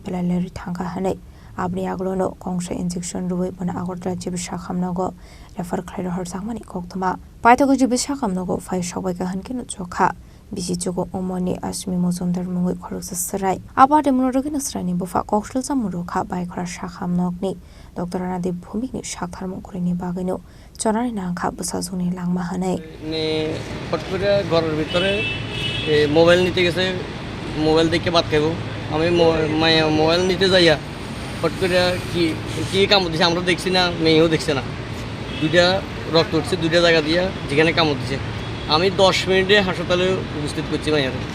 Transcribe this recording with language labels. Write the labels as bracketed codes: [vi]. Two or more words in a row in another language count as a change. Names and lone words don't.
[trp] Pelaleri Thangka Hane Abni Yakulo no Kongsha injection Ruwe Bana Agortra Chibuk Sakhamnok refer Klai Rwjakmani Koktoma Paitago Chibuk Sakhamnok Phai Sokjakya Hankino Chokha Bisichuku Umarni Asmi Mozumdar Mungui Khoroksa Sarai Abade Munorogino Srani Bufa Koksilsamung Kha Baikhora Sakhamnok ni Dr.Randeep Bhowmik ni Sakhamnok Khoreni Bagino Chwraini Nangkha Chwraini Langma Hanai [bn] ni Tripura ঘরের ভিতরে মোবাইল নিতে গেছে মোবাইল দেখে ভাত খাবো আমি মোবাইল নিতে যাইয়া ফট করে কি কামড় দিছে আমরা দেখছি না মেয়েও দেখছে না দুইটা রক্ত উঠছে দুইটা জায়গা দিয়া যেখানে কামড় দিছে আমি 10 মিনিটে হাসপাতালে উপস্থিত করছি মাইয়ার